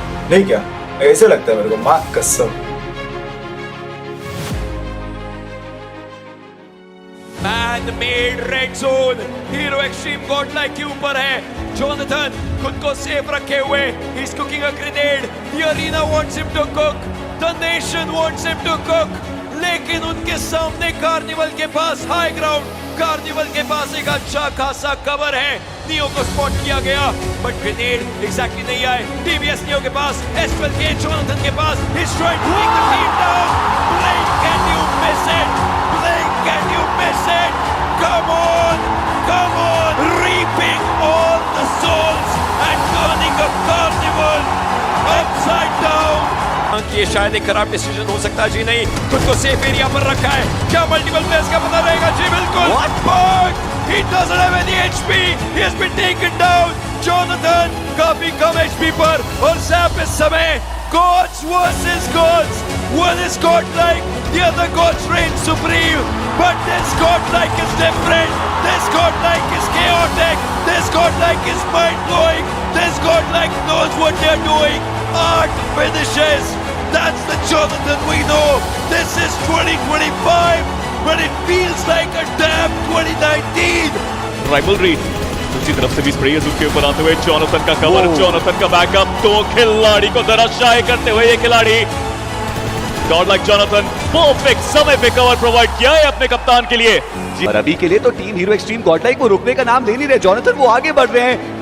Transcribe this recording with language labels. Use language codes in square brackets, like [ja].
[hi] नहीं क्या, ऐसे लगता है मेरे को, माँ कसम। [en] Man-made red zone. [hi] Hero Extreme Godlike के ऊपर है. Jonathan खुद को सेफ रखे हुए. [en] He's cooking a grenade. The arena wants him to cook. The nation wants him to cook. [hi] लेकिन उनके सामने कार्निवल के पास हाई ग्राउंड, कार्निवल के पास एक अच्छा खासा कवर है. नियो को स्पॉट किया गया, बट ग्रेनेड एग्जैक्टली नहीं आए. TBS नियो के पास, S12 के जोनाथन के पास. [en] He's trying to take the team down. Blink, can you miss it? Blink, can you miss it? Come on, come on, reaping all the souls and turning a carnival upside down. [hi] ये शायद एक खराब decision हो सकता है जी. नहीं, खुद को सेफ एरिया पर रखा है. क्या मल्टीपल प्लेयर्स का पता रहेगा जी? बिल्कुल. [en] But he doesn't have any HP. He has been taken down. [hi] Jonathan काफी कम HP पर और Zap इस समय [en] gods versus gods. One is godlike, the other gods reign supreme. But this godlike is different. This godlike is chaotic. This godlike is mind-blowing. This godlike knows what they're doing. Art finishes. That's the Jonathan we know. This is 2025, but it feels like a damn 2019. [hi] Rivalry दूसरी तरफ से भी sprayers उसके ऊपर आते हुए. Jonathan का cover, Jonathan का बैकअप. दो खिलाड़ी को धराशायी करते हुए ये खिलाड़ी गॉडलाइक जोनाथन परफेक्ट समय पे कवर प्रोवाइड किया है अपने कप्तान के लिए. और अभी के लिए तो टीम हीरो एक्सट्रीम गॉडलाइक वो रुकने का नाम ले नहीं रहे. जोनाथन वो आगे बढ़ रहे हैं.